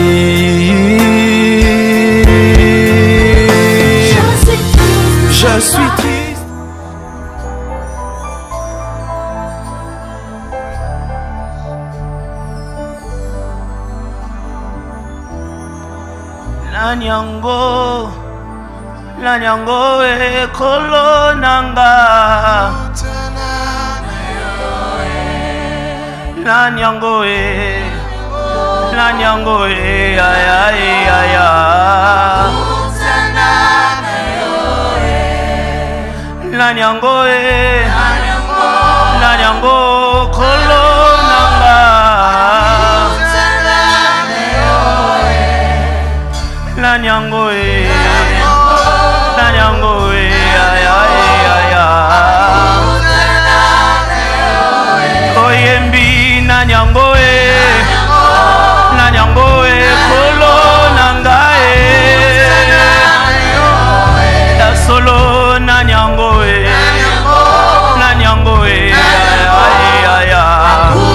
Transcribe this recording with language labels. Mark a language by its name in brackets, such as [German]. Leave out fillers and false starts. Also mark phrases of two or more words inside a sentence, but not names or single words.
[French] Je suis triste. [Lingala] La nyango e kolo nanga. La nyango e ay ay ay ay. La nyango kolo nanga. La nyango ay ay ay ay. Oyembi na nyango kolo nanga ya solo na nyango ay ay ay.